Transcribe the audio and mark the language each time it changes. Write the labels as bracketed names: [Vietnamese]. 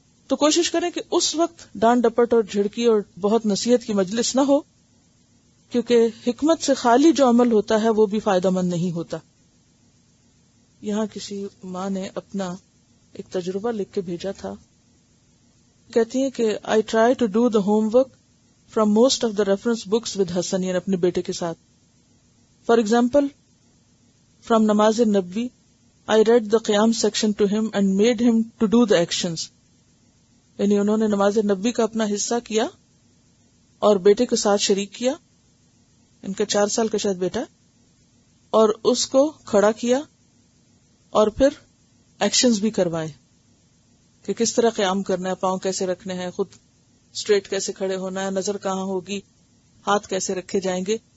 [Urdu] تو کوشش کریں کہ اس وقت ڈانٹ ڈپٹ اور جھڑکی اور بہت نصیحت کی مجلس نہ ہو, کیونکہ حکمت سے خالی جو عمل ہوتا ہے وہ بھی فائدہ مند نہیں ہوتا. یہاں کسی ماں نے اپنا ایک تجربہ لکھ کے بھیجا تھا. کہتی ہیں کہ [English] I try to do the homework from most of the reference books with Hassan, [Urdu] یعنی اپنے بیٹے کے ساتھ. [English] For example, from Namaz Nabawi I read the qiyam section to him and made him to do the actions. [Urdu] یعنی انہوں نے نماز نبی کا اپنا حصہ کیا اور بیٹے کے ساتھ شریک کیا، ان کا 4 سال کا شاید بیٹا، اور اس کو کھڑا کیا اور پھر ایکشنز بھی کروائے کہ کس طرح قیام کرنا ہے، پاؤں کیسے رکھنے ہیں، خود اسٹریٹ کیسے کھڑے ہونا ہے، نظر کہاں ہوگی، ہاتھ کیسے رکھے جائیں گے.